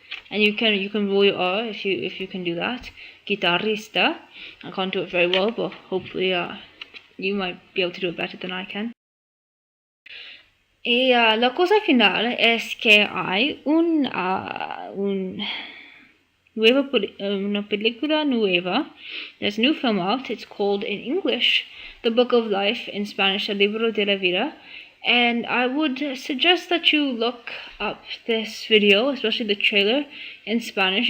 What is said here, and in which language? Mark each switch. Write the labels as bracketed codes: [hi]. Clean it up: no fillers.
[en] And you can roll your R if you can do that. Guitarrista. I can't do it very well, but hopefully you might be able to do it better than I can. [es] Y la cosa final es que hay una película nueva. [en] There's a new film out. It's called in English The Book of Life, in Spanish El Libro de la Vida. And I would suggest that you look up this video, especially the trailer, in Spanish.